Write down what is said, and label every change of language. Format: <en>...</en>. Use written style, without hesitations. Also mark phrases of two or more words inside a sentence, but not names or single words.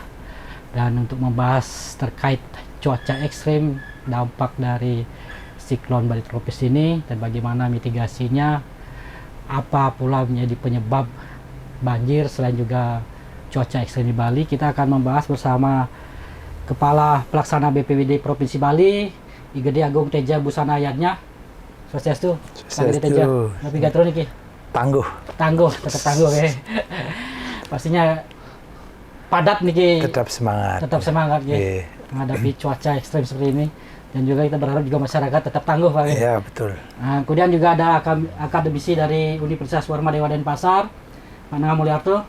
<id>Dan untuk membahas terkait cuaca ekstrim, dampak dari siklon badai tropis ini dan bagaimana mitigasinya, apa pula menjadi penyebab banjir selain juga cuaca ekstrim di Bali, kita akan membahas bersama Kepala Pelaksana BPBD Provinsi Bali, I Gede Agung Teja Busana Ayatnya. Swastiastu. Swastiastu. Teja. Tapi gatro niki. Tangguh. Tangguh, tetap tangguh ya. Pastinya padat niki. Tetap semangat. Tetap semangat ya. Menghadapi cuaca ekstrim seperti ini. Dan juga kita berharap juga masyarakat tetap tangguh Pak. Iya, betul. Nah, kemudian juga ada akademisi dari Universitas Warma Dewa Denpasar, Pak Nanga Mulyato.</id>